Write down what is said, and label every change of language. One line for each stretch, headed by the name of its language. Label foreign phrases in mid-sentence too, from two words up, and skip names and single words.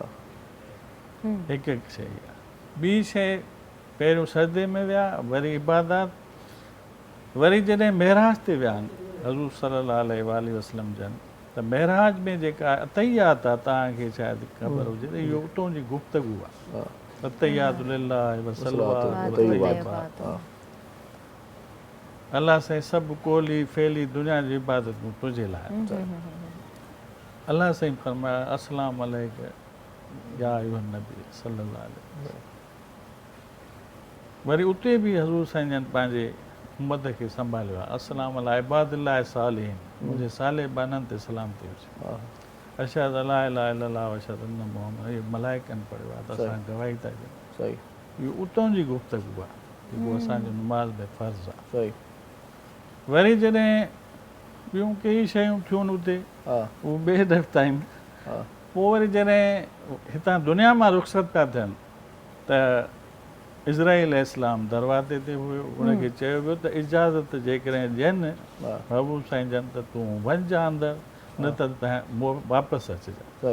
Sindhi: हिकु हिकु शइ आहे। ॿी शइ, पहिरियों सजदे में विया, वरी इबादत, वरी जॾहिं महराज ते विया आहिनि हज़ूर
Arabic: صلى الله عليه وسلم
Sindhi: जन, त महराज में जेका अतैयात आहे तव्हांखे शायदि ख़बर हुजे त इहो उतां जी गुफ़्तगू आहे।
Arabic: التحيات لله والصلوات الطيبات.
Sindhi: अलाह साईं सभु कोली फेली दुनिया जी इबादतूं तुंहिंजे लाइ। अलाह साईं फरमाया
Arabic: السلام عليك أيها النبي صلى الله عليه وسلم.
Sindhi: वरी उते बि हज़ूर साईं जन पंहिंजे उम्मत खे संभालियो आहे।
Arabic: السلام على عباد الله الصالحين,
Sindhi: मुंहिंजे साले बाननि ते सलाम थी हुजे।
Arabic: أشهد أن لا إله إلا الله وأشهد أن محمد,
Sindhi: इहो मलाइकनि पढ़ियो आहे त असां गवाही था ॾियूं। इहो उतां जी गुफ़्तगू आहे जेको असांजो नमाज़ में फ़र्ज़ु आहे। वरी जॾहिं ॿियूं कई शयूं थियूं उते, उहे ॿिए दफ़्तर आहिनि। पोइ वरी जॾहिं हितां दुनिया मां रुख़्सत पिया थियनि त इज़राइल इस्लाम दरवाज़े ते हुयो, उनखे चयो वियो त इजाज़त जेकॾहिं ॾियनि महबूब साईं जन त तूं वञिजांइ अंदरि, न त वापसि अचिजांइ।